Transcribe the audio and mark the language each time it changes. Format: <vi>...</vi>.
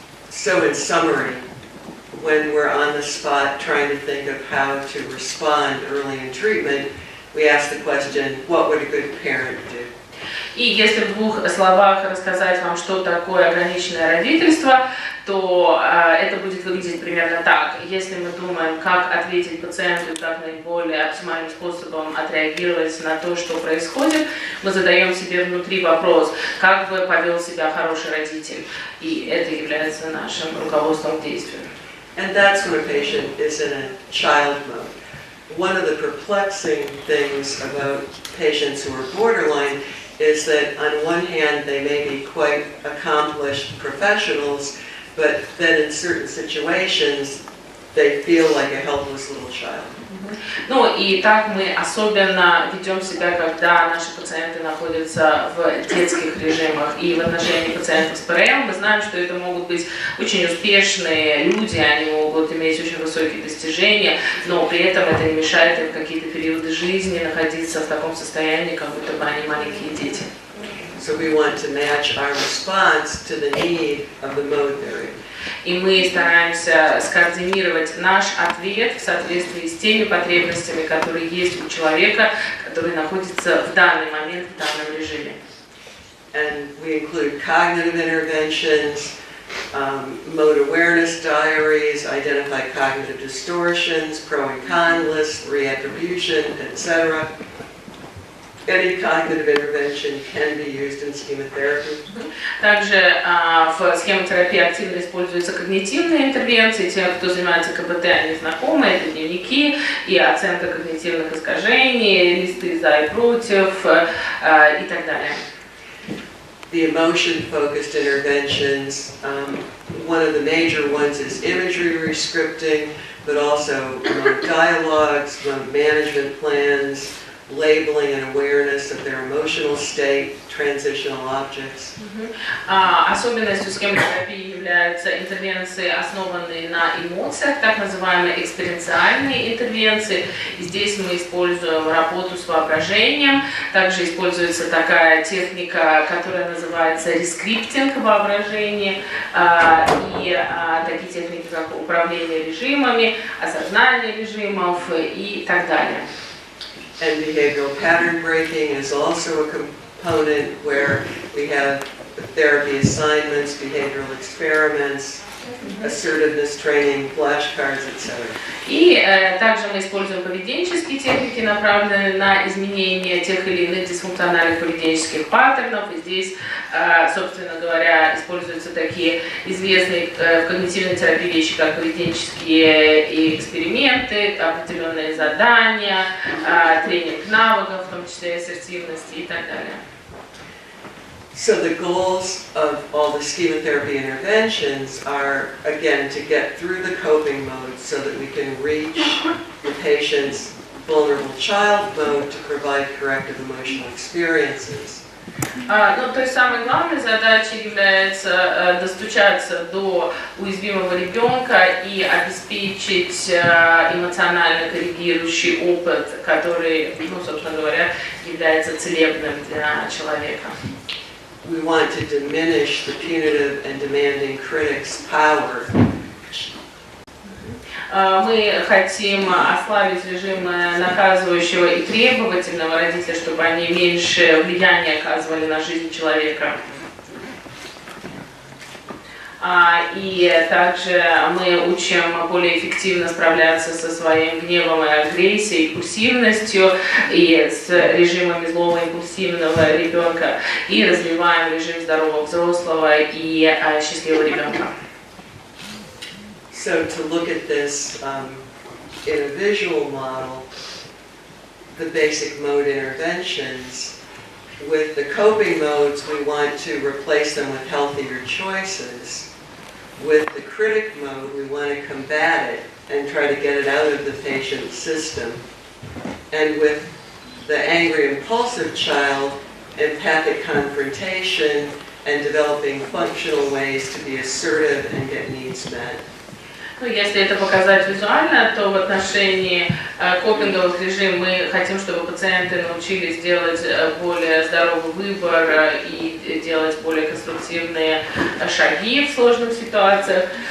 <en>So in summary, when we're on the spot trying to think of how to respond early in treatment, we ask the question, what would a good parent do?</en> <ru>И если в двух словах рассказать вам, что такое ограниченное родительство, то это будет выглядеть примерно так. Если мы думаем, как ответить пациенту и как наиболее оптимальным способом отреагировать на то, что происходит, мы задаем себе внутри вопрос, как бы повел себя хороший родитель. И это является нашим руководством к действию.</ru> <en>And that's when a patient is in a child mode. One of the perplexing things about patients who are borderline is that on one hand they may be quite accomplished professionals, but then in certain situations they feel like a helpless little child.</en> <ru>Ну и так мы особенно ведем себя, когда наши пациенты находятся в детских режимах. И в отношении пациентов с ПРЛ мы знаем, что это могут быть очень успешные люди, они могут иметь очень высокие достижения, но при этом это не мешает им в какие-то периоды жизни находиться в таком состоянии, как будто бы они маленькие дети.</ru> <en>So we want to match our response to the need of the mode they're in.</en> <ru>И мы стараемся скоординировать наш ответ в соответствии с теми потребностями, которые есть у человека, который находится в данный момент в данном режиме.</ru> <en>And we include cognitive interventions, mode awareness diaries, identify cognitive distortions, pro and con lists, reattribution, etc. Any cognitive intervention can be used in schema-therapy.</en> <ru>Также в схемотерапии активно используются когнитивные интервенции. Те, кто занимается КБТ, они знакомы. Это дневники и оценка когнитивных искажений, листы за и против и так далее.</ru> <en>The emotion-focused interventions, one of the major ones is imagery rescripting, but also dialogues, management plans, labeling and awareness of their emotional state, transitional objects.</en> <ru>Особенностью схемотерапии являются интервенции, основанные на эмоциях, так называемые эксперенциальные интервенции. И здесь мы используем работу с воображением. Также используется такая техника, которая называется рескриптинг воображения, и такие техники, как управление режимами, осознание режимов и так далее.</ru> <en>And behavioral pattern breaking is also a component where we have therapy assignments, behavioral experiments, assertiveness training, flashcards, etc.</en> <ru>И также мы используем поведенческие техники, направленные на изменение тех или иных дисфункциональных поведенческих паттернов. И здесь, собственно говоря, используются такие известные в когнитивной терапии вещи, как поведенческие эксперименты, определенные задания, тренинг навыков, в том числе ассертивности и так далее.</ru> <en>So the goals of all the schema-therapy interventions are, again, to get through the coping mode so that we can reach the patient's vulnerable child mode to provide corrective emotional experiences.</en> <ru>Ну, то есть самой главной задачей является достучаться до уязвимого ребенка и обеспечить эмоционально коррегирующий опыт, который, ну, собственно говоря, является целебным для человека.</ru> <en>We want to diminish the punitive and demanding critic's power.</en> <ru>Мы хотим ослабить режим наказывающего и требовательного родителя, чтобы они меньше влияния оказывали на жизнь человека. И также мы учим более эффективно справляться со своим гневом и агрессией, импульсивностью и с режимами злого импульсивного ребенка и развиваем режим здорового взрослого и счастливого ребенка.</ru> <en>So to look at this in a visual model, the basic mode interventions, with the coping modes we want to replace them with healthier choices. With the critic mode, we want to combat it and try to get it out of the patient's system. And with the angry, impulsive child, empathic confrontation and developing functional ways to be assertive and get needs met.</en> <ru>Ну, если это показать визуально, то в отношении копинговых режимов мы хотим, чтобы пациенты научились делать более здоровый выбор и делать более конструктивные шаги в сложных ситуациях.</ru>